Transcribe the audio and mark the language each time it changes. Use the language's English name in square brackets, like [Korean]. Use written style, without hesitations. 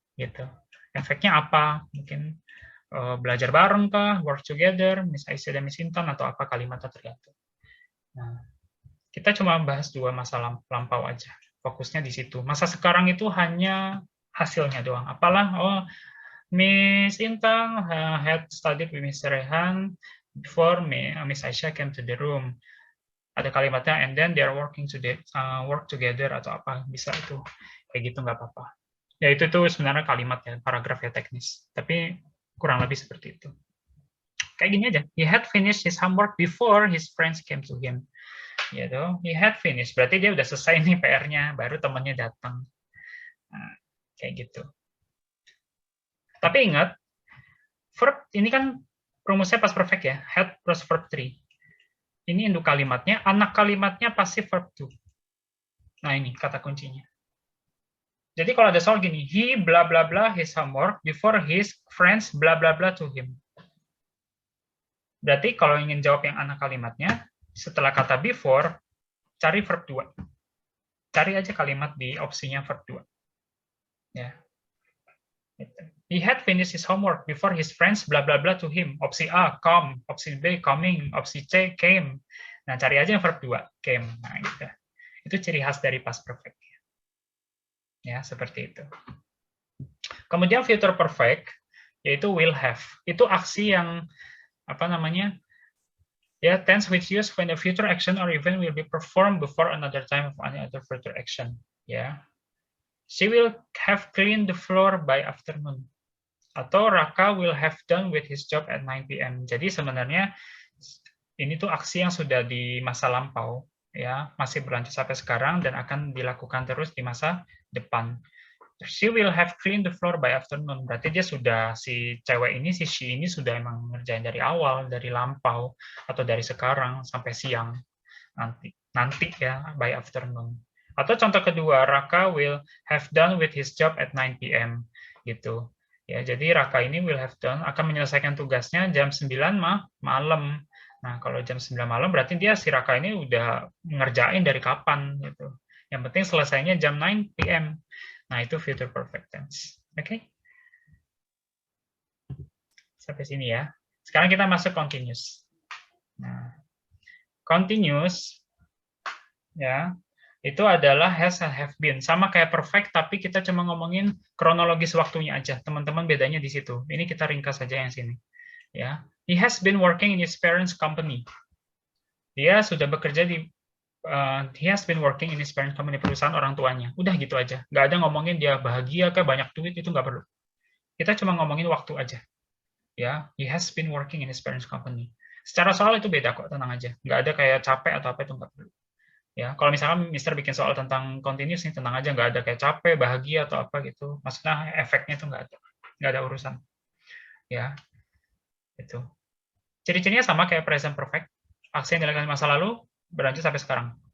[Indonesian] Gitu. Efeknya apa? Mungkin belajar bareng kah, [English] work together, [Indonesian] Miss Aisyah dan Miss Intan, atau apa kalimatnya tergantung. Nah, kita cuma bahas dua masa lampau aja. Fokusnya di situ. Masa sekarang itu hanya hasilnya doang. [English] Apalah, oh, Miss Intan had studied with Mr. Rehan before Miss Aisyah came to the room. [Indonesian] Ada kalimatnya, [English] and then they are working work together, [Indonesian] atau apa, bisa itu. Kayak gitu nggak apa-apa. Ya itu tuh sebenarnya kalimat ya, paragraf ya teknis. Tapi kurang lebih seperti itu. Kayak gini aja. [English] He had finished his homework before his friends came to him. [Indonesian] Gitu. [English] He had finished. [Indonesian] Berarti dia udah selesai nih PR-nya, baru temannya datang. Nah, kayak gitu. Tapi ingat, verb ini kan rumusnya past perfect ya. Had plus verb 3. Ini induk kalimatnya, anak kalimatnya pasti verb 2. Nah ini kata kuncinya. Jadi kalau ada soal gini, [English] he bla bla bla his homework before his friends bla bla bla to him. [Indonesian] Berarti kalau ingin jawab yang anak kalimatnya, setelah kata before, cari verb 2. Cari aja kalimat di opsinya verb 2. Ya. [English] He had finished his homework before his friends bla bla bla to him. [Indonesian] Opsi A, come. Opsi B, coming. Opsi C, came. Nah, cari aja yang verb 2, came. Nah, gitu. Itu ciri khas dari past perfect. Ya, seperti itu. Kemudian future perfect, yaitu will have. Itu aksi yang, apa namanya, ya, [English] tense which used when a future action or event will be performed before another time of any other future action. Ya. She will have cleaned the floor by afternoon. Atau Raka will have done with his job at 9 p.m. [Indonesian] Jadi sebenarnya ini tuh aksi yang sudah di masa lampau, ya, masih berlanjut sampai sekarang dan akan dilakukan terus di masa depan. [English] She will have cleaned the floor by afternoon. [Indonesian] Berarti dia sudah, si cewek ini, si she ini sudah emang ngerjain dari awal, dari lampau, atau dari sekarang sampai siang nanti ya, by afternoon. Atau contoh kedua, [English] Raka will have done with his job at 9 p.m. [Indonesian] gitu. Ya, jadi Raka ini [English] will have done, [Indonesian] akan menyelesaikan tugasnya jam 9 malam. Nah, kalau jam 9 malam berarti dia, si Raka ini udah ngerjain dari kapan gitu. Yang penting selesainya jam 9 p.m. Nah, itu future perfect tense. Oke? Sampai sini ya. Sekarang kita masuk continuous. Nah, continuous ya, itu adalah has and have been. Sama kayak perfect, tapi kita cuma ngomongin kronologis waktunya aja. Teman-teman bedanya di situ. Ini kita ringkas saja yang sini. [English] Ya, he has been working in his parents' company. [Indonesian] Dia sudah bekerja di [English] he has been working in his parents' company, [Indonesian] perusahaan orang tuanya. Udah gitu aja. Nggak ada ngomongin dia bahagia kayak banyak duit, itu nggak perlu. Kita cuma ngomongin waktu aja. [English] Ya, he has been working in his parents' company. [Indonesian] Secara soal itu beda kok, tenang aja. Nggak ada kayak capek atau apa, itu nggak perlu. Ya, kalau misalkan Mister bikin soal tentang continuous nih, tenang aja, nggak ada kayak capek, bahagia atau apa gitu. Maksudnya efeknya itu nggak ada urusan. Ya, itu. Ciri-cirinya sama kayak present perfect. Aksi yang dilakukan di masa lalu berlanjut sampai sekarang.